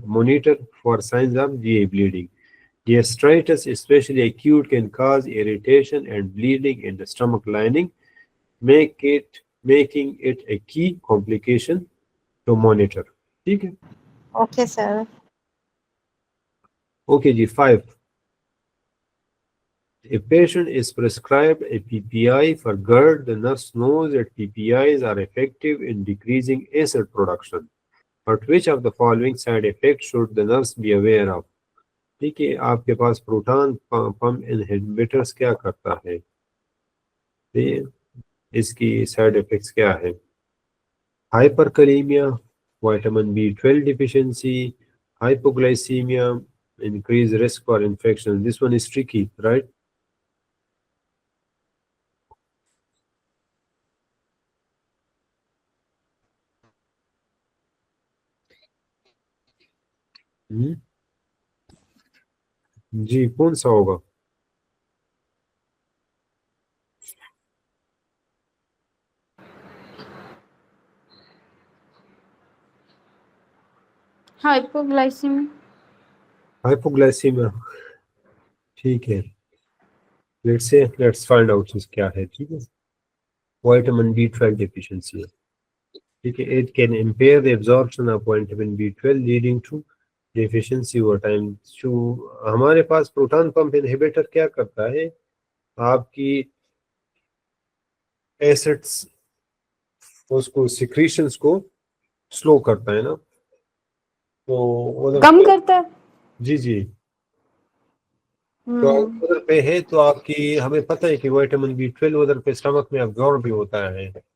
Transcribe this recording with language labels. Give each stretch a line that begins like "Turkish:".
English: Monitor for signs of GI bleeding. Gastritis, especially acute, can cause irritation and bleeding in the stomach lining, making it a key complication to monitor.
Urdu: ٹھیک ہے. Okay sir. Okay جی. 5.
English: A patient is prescribed a PPI for GERD. The nurse knows that PPIs are effective in decreasing acid production. But which of the following side effects should the nurse be aware of?
Urdu: ٹھیک ہے. آپ کے پاس proton pump inhibitors کیا کرتا ہے، اس کی side effects کیا ہے؟ Hyper کلیمیا، vitamin B12 deficiency, ہائپوگلائسیمیا، increase risk for infection.
English: This one is tricky right.
Urdu: جی کون سا ہوگا؟
English: Hypoglycaemia.
Urdu: ہائپوگلائسیمیا. ٹھیک ہے.
English: let's find out
Urdu: کیا ہے. ٹھیک ہے. وائٹامن B12 ڈیفیشنسی ہے. ٹھیک ہے.
English: It can impair the absorption of vitamin B12 leading to deficiency over time.
Urdu: ہمارے پاس پروٹون پمپ انہیبیٹر کیا کرتا ہے؟ آپ کی ایسڈس اس کو سیکریشنز کو سلو کرتا ہے نا، تو کم کرتا ہے. جی تو ادھر پہ ہے تو آپ کی ہمیں پتہ ہے کہ وائٹامن B12 ادھر پہ اسٹمک میں ابزارب بھی ہوتا ہے.